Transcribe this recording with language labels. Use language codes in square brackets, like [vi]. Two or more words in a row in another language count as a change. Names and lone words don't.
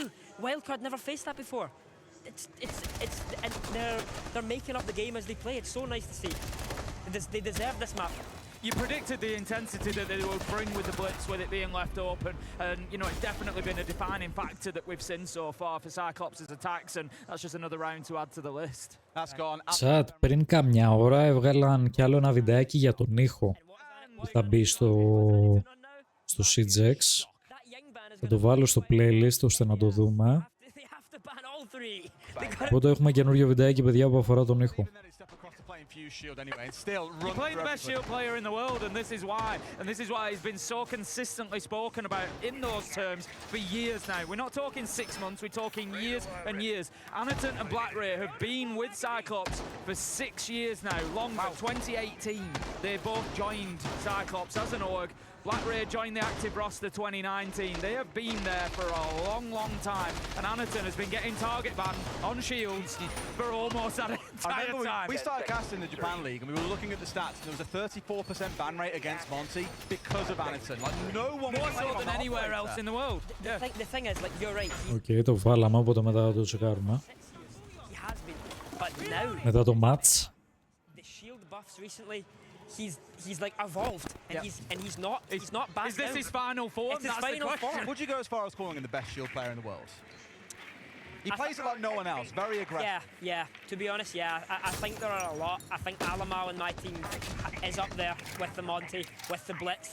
[en] Wildcard never faced that before. And they're making up the game as they play. It's so nice to see. They deserve this map. You predicted the intensity that they would bring with the blitz, with it being left open, and you know it's definitely been a defining factor that we've seen so far for Cyclops' attacks, and that's just another round to add to the list. That's gone. Chat, [el] πριν καμιά ώρα έβγαλαν κι άλλο ένα βιντεάκι για τον ήχο που θα μπει στο CGX. Θα το βάλω στο playlist ώστε να το δούμε. Οπότε έχουμε καινούριο βιντεάκι, παιδιά, που αφορά τον ήχο. [en] You're playing the best Shield player in the world, and this is why. And this is why he's been so consistently spoken about in those terms for years now. We're not talking 6 months, we're talking years and years. Anaton and Black Ray have been with Cyclops for 6 years now, longer. 2018, they both joined Cyclops as an org. Black Ray joined the active roster 2019. They have been there for a long, long time. And Anaton has been getting target banned on shields for almost that entire time. We started casting the Japan League and we were looking at the stats. There was a 34% ban rate against Monty because of Anaton. Like no one more so than anywhere else in the world. The thing is, like, you're right. [el] Okay, το βάλαμε, οπότε μετά θα το τσεκάρουμε. Μετά το match. [en] The shield buffs recently. He's like evolved, and he's not bad. Is this his final form? It's his final form. Would you go as far as calling him the best shield player in the world? He plays it like no one else, very aggressive. Yeah. To be honest, I think there are a lot. I think Alamo in my team is up there with the Monty, with the Blitz.